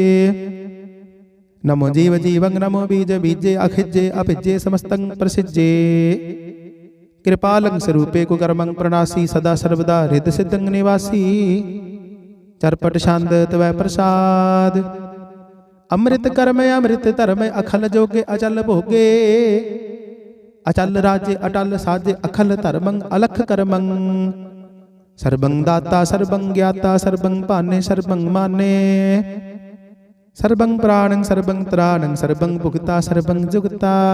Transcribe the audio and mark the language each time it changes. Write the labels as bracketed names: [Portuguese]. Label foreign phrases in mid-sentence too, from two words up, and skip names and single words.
[Sanskrit] नमो जीव जीवं नमो बीज बीजे अखिज्जे अभिज्जे समस्तं प्रसिज्जे। कृपालं स्वरूपे कुकर्मं प्रणासी सदा सर्वदा हृद सिद्धं निवासी। [Braj] चरपट छंद तवै प्रसाद। ਅੰਮ੍ਰਿਤ ਕਰਮ ਅੰਮ੍ਰਿਤ ਧਰਮ ਅਖਲ ਜੋਗੇ ਅਚਲ ਭੋਗੇ। ਅਚਲ ਰਾਜੇ ਅਟਲ ਸਾਜੇ ਅਖਲ ਧਰਮੰ ਅਲਖ ਕਰਮੰ। ਸਰਬੰ ਦਾਤਾ ਸਰਬੰ ਗਿਆਤਾ ਸਰਬੰ ਭਾਨੇ ਸਰਬੰ ਮਾਨੇ। ਸਰਬੰ ਪ੍ਰਾਣੰ ਸਰਬੰ ਤ੍ਰਾਣੰ ਸਰਬੰ ਭੁਗਤਾ ਸਰਬੰ ਜੁਗਤਾ।